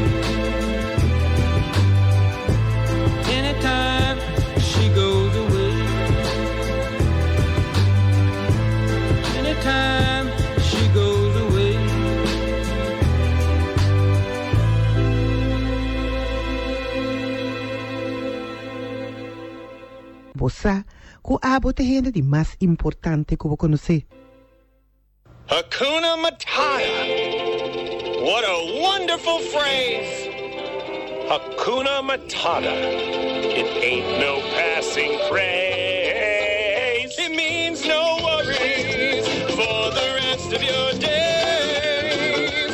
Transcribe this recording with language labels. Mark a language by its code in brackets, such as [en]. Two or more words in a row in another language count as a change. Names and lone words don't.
[en] Anytime she goes away. Anytime she goes away. Bossa, [pap] ku abo te hende di mas importante ku conoce. [sw] Hakuna Matata. [en] What a wonderful phrase. [sw] Hakuna Matata. [en] It ain't no passing craze. It means no worries for the rest of your days.